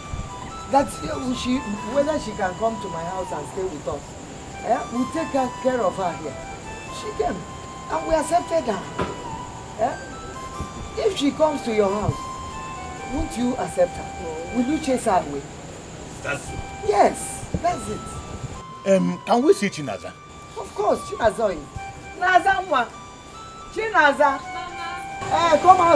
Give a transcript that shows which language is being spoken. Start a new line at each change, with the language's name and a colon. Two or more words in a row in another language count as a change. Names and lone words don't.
English: That whether she can come to my house and stay with us, we'll take care of her here. She came, and we accepted her. If she comes to your house, won't you accept her? Will you chase her away? That's it. Yes, that's it. Can we see Chinaza? Of course, Chinaza is. Naza mwa. Chinaza. Come out.